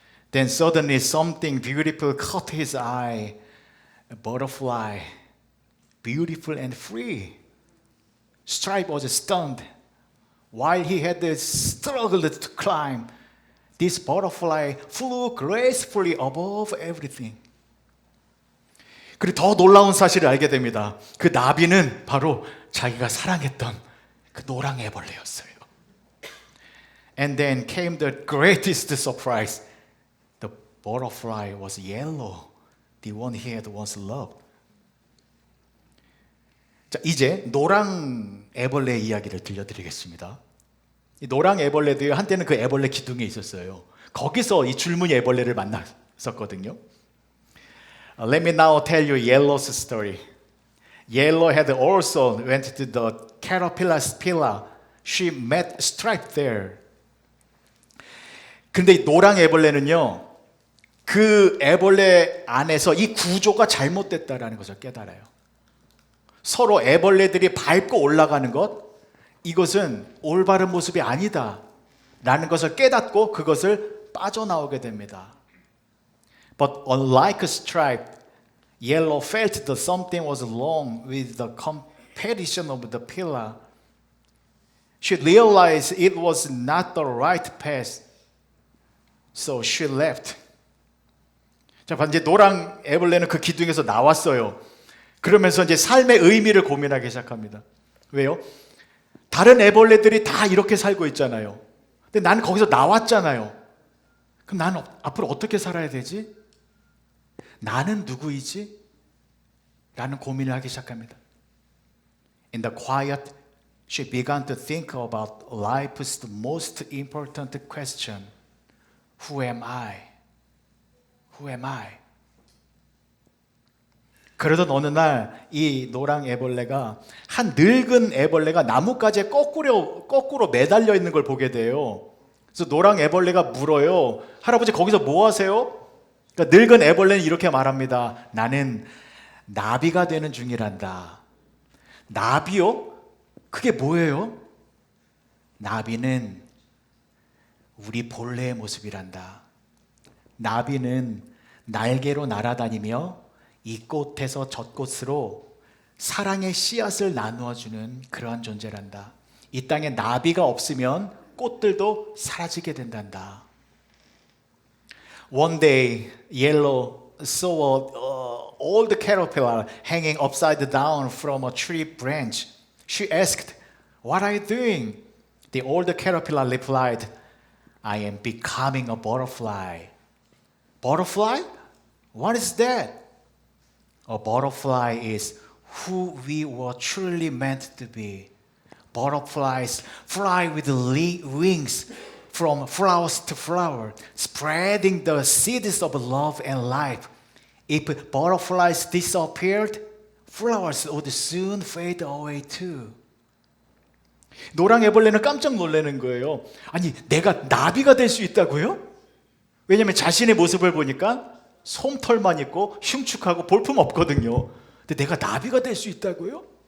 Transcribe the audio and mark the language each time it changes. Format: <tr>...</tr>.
<en>Then suddenly something beautiful caught his eye. A butterfly, beautiful and free. Stripe was stunned. While he had struggled to climb, this butterfly flew gracefully above everything.</en> <ko>그리고 더 놀라운 사실을 알게 됩니다. 그 나비는 바로 자기가 사랑했던 그 노랑 애벌레였어요.</ko> <en>And then came the greatest surprise. The butterfly was yellow, the one he had once loved.</en> <ko>자, 이제 노랑 애벌레 이야기를 들려드리겠습니다. 이 노랑 애벌레들 한때는 그 애벌레 기둥에 있었어요. 거기서 이 줄무늬 애벌레를 만났었거든요.</ko> <en>Let me now tell you Yellow's story. Yellow had also went to the caterpillar's pillar. She met Stripe there.</en> <ko>근데 이 노랑 애벌레는요, 그 애벌레 안에서 이 구조가 잘못됐다라는 것을 깨달아요. 서로 애벌레들이 밟고 올라가는 것, 이것은 올바른 모습이 아니다 라는 것을 깨닫고 그것을 빠져나오게 됩니다.</ko> <en>But unlike Stripe, Yellow felt that something was wrong with the competition of the pillar. She realized it was not the right path, so she left.</en> <ko>자, 이제 노랑 애벌레는 그 기둥에서 나왔어요. 그러면서 이제 삶의 의미를 고민하기 시작합니다. 왜요? 다른 애벌레들이 다 이렇게 살고 있잖아요. 근데 나는 거기서 나왔잖아요. 그럼 나는 앞으로 어떻게 살아야 되지? 나는 누구이지? 라는 고민을 하기 시작합니다.</ko> <en>In the quiet, she began to think about life's most important question. Who am I? Who am I?</en> <ko>그러던 어느 날 이 노랑 애벌레가 한 늙은 애벌레가 나뭇가지에 거꾸로 매달려 있는 걸 보게 돼요. 그래서 노랑 애벌레가 물어요. 할아버지 거기서 뭐 하세요? 그러니까 늙은 애벌레는 이렇게 말합니다. 나는 나비가 되는 중이란다. 나비요? 그게 뭐예요? 나비는 우리 본래의 모습이란다. 나비는 날개로 날아다니며 이 꽃에서 저 꽃으로 사랑의 씨앗을 나누어주는 그러한 존재란다. 이 땅에 나비가 없으면 꽃들도 사라지게 된단다.</ko> <en>One day, Yellow saw an old caterpillar hanging upside down from a tree branch. She asked, "What are you doing?" The old caterpillar replied, "I am becoming a butterfly." Butterfly? What is that? A butterfly is who we were truly meant to be. Butterflies fly with wings from flowers to flower, spreading the seeds of love and life. If butterflies disappeared, flowers would soon fade away too.</en> <ko>노랑 애벌레는 깜짝 놀라는 거예요. 아니, 내가 나비가 될 수 있다고요? 왜냐하면 자신의 모습을 보니까 솜털만 있고 흉측하고 볼품 없거든요. 근데 내가 나비가 될 수 있다고요?</ko>